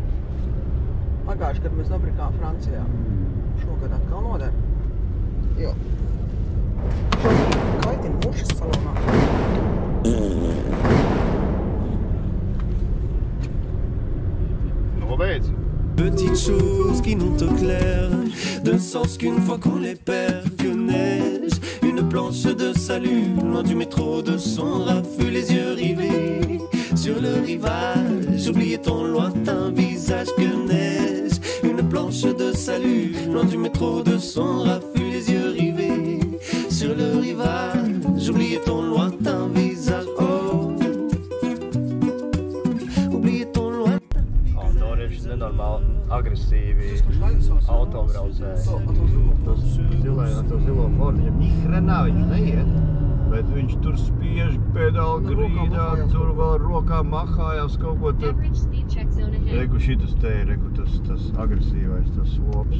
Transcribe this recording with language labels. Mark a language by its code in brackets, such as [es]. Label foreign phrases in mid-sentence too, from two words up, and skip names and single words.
[lv] Pagājuši, kad mēs nopirkām Francijā. Šogad atkal noder. Jo. Kaitina mušas salonā. Nobeidz. [fr] Petites choses qui n'ont au clair d'un sens qu'une fois qu'on les perd, que neige une planche de salut loin du métro de son raffut, les yeux rivés sur le rivage, oubliez ton lointain visage, que neige une planche de salut loin du métro de son raffut, les yeux rivés sur le rivage, oubliez ton lointain visage, oh, oubliez ton lointain visage. [lv] Andorieši nenormāli agresīvi autobraucēji. To zilo Fordu, ja nihrenā viņš neiet, bet viņš tur spiež pedāli grīdā, tur vēl rokā mahājās kaut ko tur. Reku šitas te ir, reku tas agresīvais, tas slops.